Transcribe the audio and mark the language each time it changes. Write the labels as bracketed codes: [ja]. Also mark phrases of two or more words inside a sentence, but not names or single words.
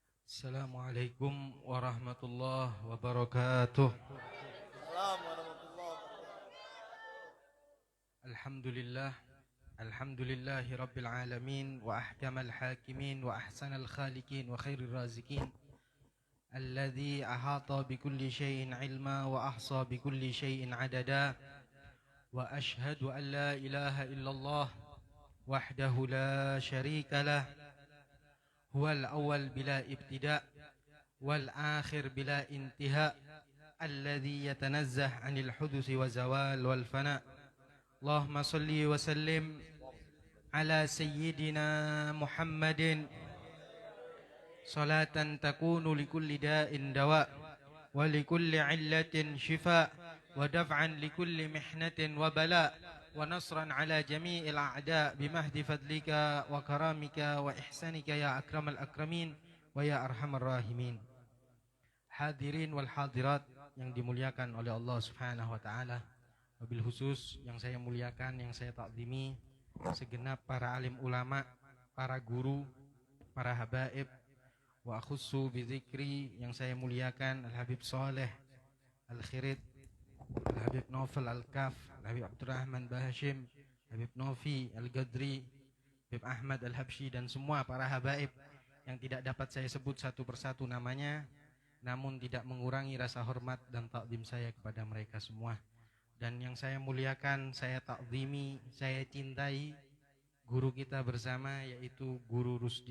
[ar] السلام عليكم ورحمة الله وبركاته. الحمد لله، الحمد لله رب العالمين وأحكم الحاكمين وأحسن الخالقين وخير الرازقين الذي أحاط بكل شيء علما وأحصى بكل شيء عددا وأشهد أن لا إله إلا الله وحده لا شريك له هو الأول بلا ابتداء والآخر بلا انتهاء الذي يتنزه عن الحدوث والزوال والفناء'. اللهم صل وسلم على سيدنا محمد صلاة تكون لكل داء دواء ولكل علة شفاء ودفعا لكل محنة وبلاء ونصرا على جميع الأعداء بمحض فضلك وكرمك وإحسانك يا أكرم الأكرمين ويا أرحم الراحمين. حاضرين والحاضرات [id] yang dimuliakan oleh Allah [ar] سبحانه وتعالى, [id] wabil khusus yang saya muliakan, yang saya takzimi, segenap para alim ulama, para guru, para habaib, [ar] وأخص بذكر [id] yang saya muliakan Al-Habib Saleh Al-Khirid, Al-Habib Naufal Al-Kaf, Al-Habib Abdurrahman Bahashim, Habib Nofi Al-Gadri, Habib Ahmad Al-Habsyi, dan semua para habaib yang tidak dapat saya sebut satu persatu namanya, namun tidak mengurangi rasa hormat dan takzim saya kepada mereka semua. Dan yang saya muliakan, saya takzimi, saya cintai guru kita bersama, yaitu Guru Rusdi.